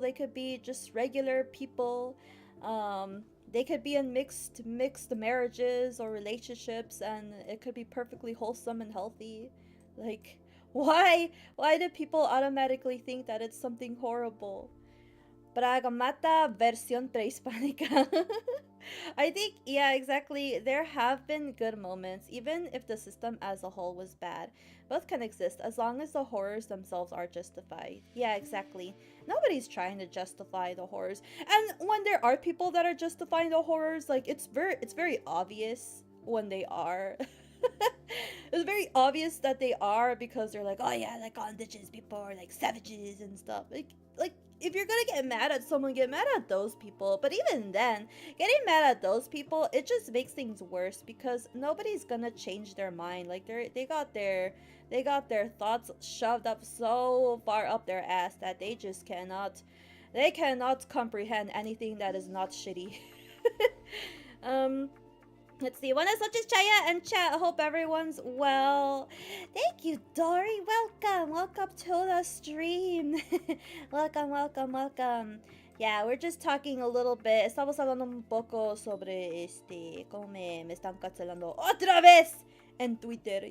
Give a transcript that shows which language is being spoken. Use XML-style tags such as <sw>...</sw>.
<en>They could be just regular people. They could be in mixed marriages or relationships and it could be perfectly wholesome and healthy. Like why do people automatically think that it's something horrible?</en> <es>Pragmata versión prehispánica.</es> <en>I think, yeah, exactly. There have been good moments, even if the system as a whole was bad. Both can exist as long as the horrors themselves are justified. Yeah, exactly. Nobody's trying to justify the horrors. And when there are people that are justifying the horrors, like it's very obvious when they are. It's very obvious that they are because they're like, oh yeah, like all indigenous people are like savages and stuff. Like if you're gonna get mad at someone, get mad at those people. But even then, getting mad at those people, it just makes things worse because nobody's gonna change their mind. Like they got their thoughts shoved up so far up their ass that they just cannot comprehend anything that is not shitty. um Let's see.</en> <es>Buenas noches,</es> <en>Chaya and chat. I hope everyone's well. Thank you, Dory. Welcome. Welcome to the stream. Welcome. Yeah, we're just talking a little bit.</en> <es>Estamos hablando un poco sobre cómo me están cancelando otra vez en Twitter.</es>